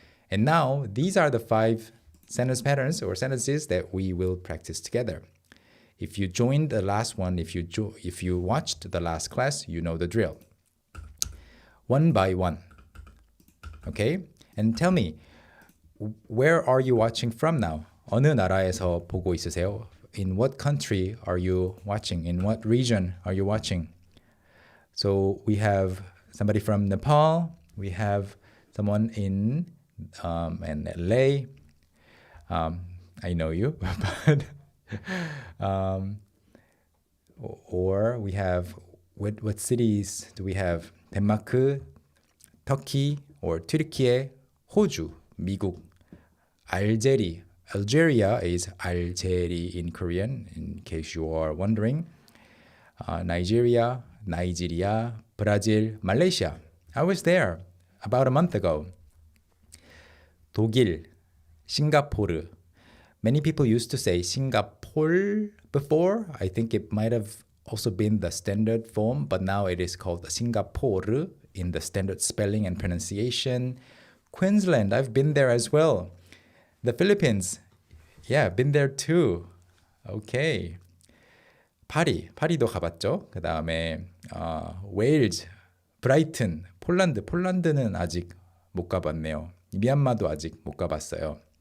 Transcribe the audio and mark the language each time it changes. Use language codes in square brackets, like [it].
[en] And now these are the 5 sentence patterns or sentences that we will practice together. If you joined the last one, if you watched the last class, you know the drill. One by one. Okay? And tell me, where are you watching from now? [ko] 어느 나라에서 보고 있으세요? [en] In what country are you watching? In what region are you watching? So we have somebody from Nepal. We have someone in LA. I know you, but or we have what cities do we have? [ko] 덴마크, 터키, or 튀르키예, 호주, 미국, 알제리. [en] Algeria is Algeri in Korean, in case you are wondering. Nigeria, Brazil, Malaysia. I was there about a month ago. [ko] 독일, 싱가포르. [en] Many people used to say Singapore before. I think it might have also been the standard form, but now it is called Singapore in the standard spelling and pronunciation. Queensland, I've been there as well. The Philippines, yeah, been there too. [ko] Okay. 파리도 가봤죠. 그 다음에 웨일즈, 브라이튼, 폴란드는 아직 못 가봤네요. 미얀마도 아직 못 가봤어요.